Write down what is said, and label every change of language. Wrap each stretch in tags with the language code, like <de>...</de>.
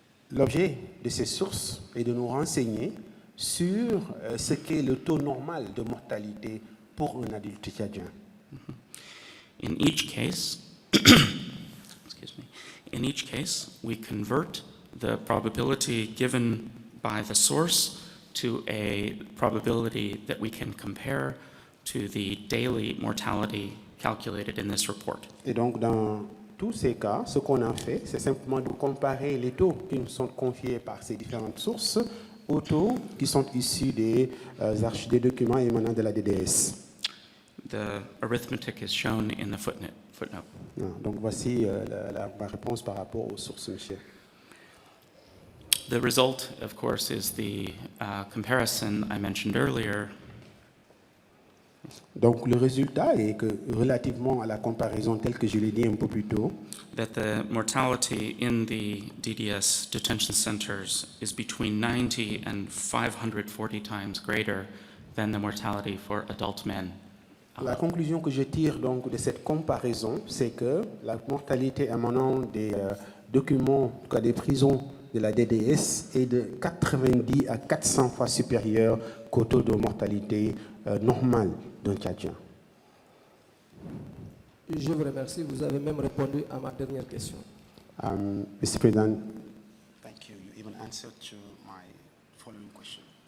<fr>L'objet de ces sources est de nous renseigner sur ce qu'est le taux normal de mortalité pour un adulte tchadien.</fr> <en>In each case, in each case, we convert the probability given by the source to a probability that we can compare to the daily mortality calculated in this report.</en> <fr>Et donc, dans tous ces cas, ce qu'on a fait, c'est simplement de comparer les taux qui nous sont confiés par ces différentes sources aux taux qui sont issus des documents émanant de la DDS.</fr> <en>The arithmetic is shown in the footnote.</en> <fr>Donc, voici ma réponse par rapport aux sources, monsieur.</fr> <en>The result, of course, is the comparison I mentioned earlier.</en> <fr>Donc, le résultat est que, relativement à la comparaison telle que je l'ai dit un peu plus tôt,</fr> <en>That the mortality in the DDS detention centers is between 90 and 540 times greater than the mortality for adult men.</en> <fr>la conclusion que je tire donc de cette comparaison, c'est que la mortalité émanant des documents, en tout cas des prisons de la DDS, est de 90 à 400 fois supérieure qu'au taux de mortalité normal d'un Tchadien. Je vous remercie. Vous avez même répondu à ma dernière question.</fr> <en>Mr. President, thank you. You even answered to my following question.</en>